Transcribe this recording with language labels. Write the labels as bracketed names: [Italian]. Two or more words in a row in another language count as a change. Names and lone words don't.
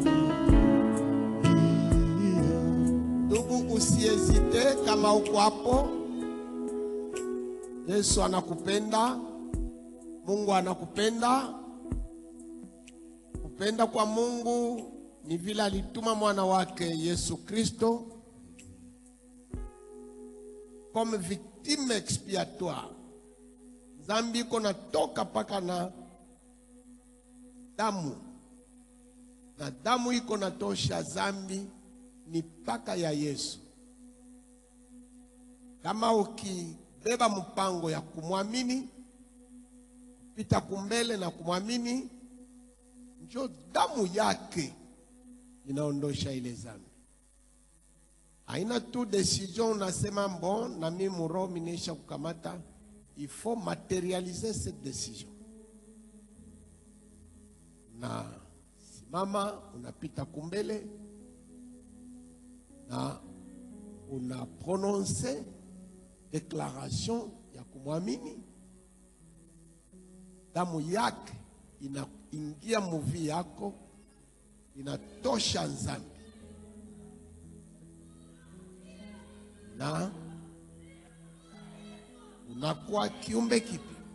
[Swahili] Ndugu, usiezite kama uko hapo. Yesu anakupenda, Mungu anakupenda. Kupenda kwa Mungu ni vile alituma mwana wake Yesu Kristo [French] comme victime expiatoire. [Swahili] Zambi iko natoka paka na damu, na damu iko natosha zambi ni paka ya Yesu. Kama ukibeba mpango ya kumwamini, kupita kumbele na kumwamini, njo damu yake inaondosha ile zambi. Haina tu decision unasema bon na mimi muroho niisha kukamata. [French] Il faut matérialiser cette décision. [Swahili] Na simama, unapita kumbele na una [French] prononce déclaration [Swahili] ya kumwamini. Damu yake inaingia muvi yako, inatosha nzambi, na unakuwa kiumbe kipya.